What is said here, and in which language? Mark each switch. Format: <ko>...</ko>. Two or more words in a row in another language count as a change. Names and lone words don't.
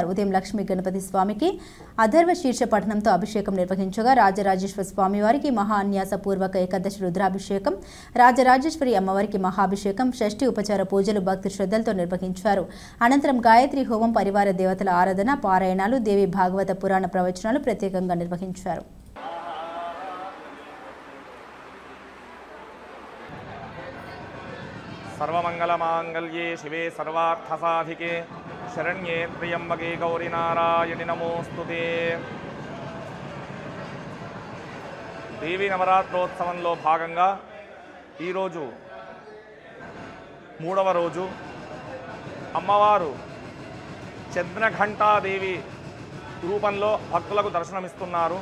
<te>ఉదయం లక్ష్మీ గణపతి స్వామికి అధర్వ శీర్ష పఠనంతో అభిషేకం నిర్వహించగా రాజరాజేశ్వర స్వామి వారికి మహా అన్యాస పూర్వక ఏకాదశి రుద్రాభిషేకం, రాజరాజేశ్వరి అమ్మవారికి మహాభిషేకం, షష్ఠి ఉపచార పూజలు భక్తి శ్రద్ధలతో నిర్వహించారు. అనంతరం గాయత్రి హోమం, పరివార దేవతల ఆరాధన, పారాయణాలు, దేవి భాగవత పురాణ ప్రవచనాలు ప్రత్యేకంగా నిర్వహించారు.</te> <sa>सर्वमंगलमांगल्ये शिवे सर्वार्थसाधिके शरण्ये त्र्यंबके गौरी नारायणि नमोस्तुते.</sa> <te>దేవి నవరాత్రోత్సవంలో భాగంగా ఈరోజు 3వ రోజు అమ్మవారు చంద్రఘంటాదేవి రూపంలో భక్తులకు దర్శనమిస్తున్నారు.</te>